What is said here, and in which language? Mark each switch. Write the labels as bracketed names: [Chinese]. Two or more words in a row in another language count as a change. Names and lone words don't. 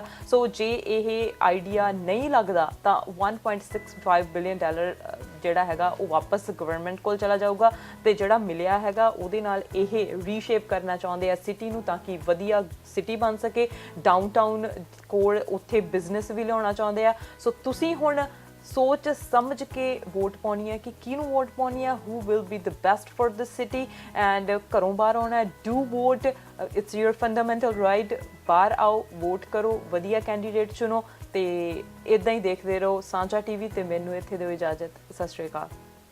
[Punjabi] ਸੋ ਜੇ ਇਹ ਆਈਡੀਆ ਨਹੀਂ ਲੱਗਦਾ ਤਾਂ $1.65 ਬਿਲੀਅਨ ਜਿਹੜਾ ਹੈਗਾ ਉਹ ਵਾਪਸ ਗਵਰਨਮੈਂਟ ਕੋਲ ਚਲਾ ਜਾਊਗਾ ਤੇ ਜਿਹੜਾ ਮਿਲਿਆ ਹੈਗਾ ਉਹਦੇ ਨਾਲ ਇਹ ਰੀਸ਼ੇਪ ਕਰਨਾ ਚਾਹੁੰਦੇ ਆ ਸਿਟੀ ਨੂੰ ਤਾਂ ਕਿ ਵਧੀਆ ਸਿਟੀ ਬਣ ਸਕੇ। ਡਾਊਨਟਾਊਨ ਕੋਲ ਉੱਥੇ ਬਿਜ਼ਨਸ ਵੀ ਲਿਆਉਣਾ ਚਾਹੁੰਦੇ ਆ। ਸੋ ਤੁਸੀਂ ਹੁਣ ਸੋਚ ਸਮਝ ਕੇ ਵੋਟ ਪਾਉਣੀ ਹੈ ਕਿ ਕਿਹਨੂੰ ਵੋਟ ਪਾਉਣੀ ਹੈ, [English] who will be the best for the city, and [Punjabi] ਘਰੋਂ ਬਾਹਰ ਆਉਣਾ, [English] do vote, it's your fundamental right। [Punjabi] ਬਾਹਰ ਆਓ, ਵੋਟ ਕਰੋ, ਵਧੀਆ ਕੈਂਡੀਡੇਟ ਚੁਣੋ ਤੇ ਇਦਾਂ ਹੀ ਦੇਖਦੇ ਰਹੋ ਸਾਂਝਾ TV ਤੇ ਮੈਨੂੰ ਇੱਥੇ ਦਿਓ ਇਜਾਜ਼ਤ। ਸਤਿ ਸ਼੍ਰੀ ਅਕਾਲ।